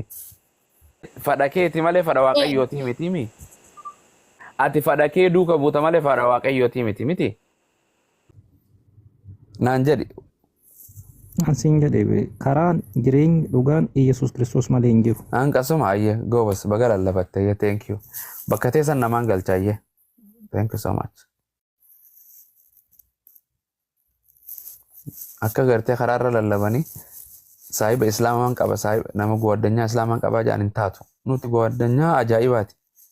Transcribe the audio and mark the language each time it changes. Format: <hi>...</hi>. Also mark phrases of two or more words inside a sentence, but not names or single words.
<om>Fedha keeti malee fedha waaqayyooti miti mi? Ati fedha kee duuka buuta malee fedha waaqayyooti miti. Naan jedhi. Asin jedhe karaan jireenyi dhugaan Yesuus Kiristoos malee hin jiru. Akkasuma ayyee goobas baga lallabatte ayyee</om> <en>thank you.</en> <om>Bakka teessan namaan galcha ayyee.</om> <en>Thank you so much.</en> <om>Akka gartee karaarra lallabanii saahiba islaamaan qaba saahiba nama gowwaddanyaa islaamaan qabaa jedhan hin taatu. Nuti gowwaddanyaa ajaa'ibaati.</om>